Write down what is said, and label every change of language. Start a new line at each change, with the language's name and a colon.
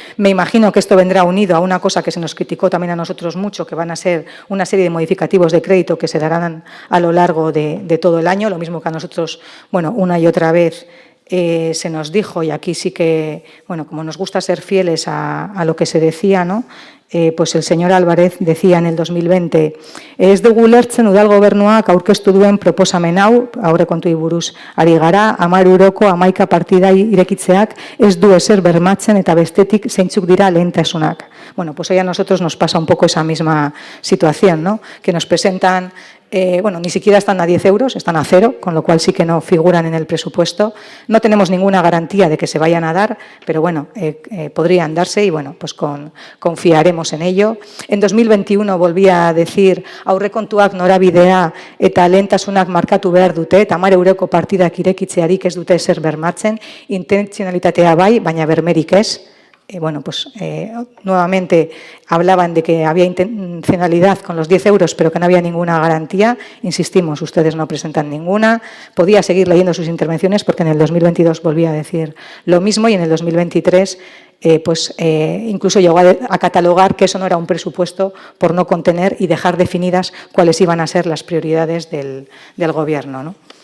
Spanish: Me imagino que esto vendrá unido a una cosa que se nos criticó también a nosotros mucho, que van a ser una serie de modificativos de crédito que se darán a lo largo de todo el año, lo mismo que a nosotros, bueno, una y otra vez se nos dijo, y aquí sí que, bueno, como nos gusta ser fieles a lo que se decía, ¿no? Pues el señor Álvarez decía en el 2020,
Basque: ez dugu ulertzen udal gobernuak aurkeztu duen proposamen hau, aurrekontuei buruz ari gara, 10 euroko 11 partida irekitzeak ez du ezer bermatzen eta bestetik zeintzuk dira lehentasunak.
Spanish: Bueno, pues hoy a nosotros nos pasa un poco esa misma situación, ¿no? Que nos presentan, bueno, ni siquiera están a 10 euros, están a 0, con lo cual sí que no figuran en el presupuesto. No tenemos ninguna garantía de que se vayan a dar, pero bueno, podrían darse y bueno, pues confiaremos en ello. En 2021 volví a decir,
Basque: aurrekontuak norabidea eta lehentasunak markatu behar dute, eta 10 euroko partidak irekitzearik ez dute ezer bermatzen, intentzionalitatea bai, baina bermerik ez.
Spanish: Bueno, pues nuevamente hablaban de que había intencionalidad con los 10 euros, pero que no había ninguna garantía. Insistimos, ustedes no presentan ninguna. Podía seguir leyendo sus intervenciones porque en el 2022 volvía a decir lo mismo y en el 2023 incluso llegó a catalogar que eso no era un presupuesto por no contener y dejar definidas cuáles iban a ser las prioridades del Gobierno, ¿no?